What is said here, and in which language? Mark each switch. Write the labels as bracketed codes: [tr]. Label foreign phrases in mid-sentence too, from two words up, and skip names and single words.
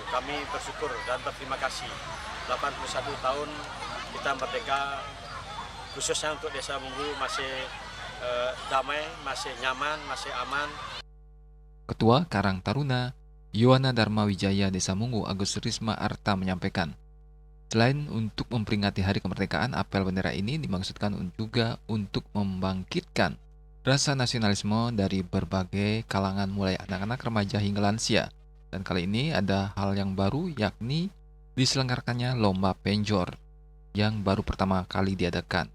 [id] Kami bersyukur dan berterima kasih 81 tahun kita merdeka, khususnya untuk Desa Munggu masih damai, masih nyaman, masih aman. Ketua Karang Taruna Yowana Dharma Wijaya Desa Munggu Agus Risma Arta menyampaikan, selain untuk memperingati Hari Kemerdekaan, apel bendera ini dimaksudkan juga untuk membangkitkan rasa nasionalisme dari berbagai kalangan mulai anak-anak, remaja hingga lansia. Dan kali ini ada hal yang baru, yakni diselenggarakannya lomba penjor yang baru pertama kali diadakan.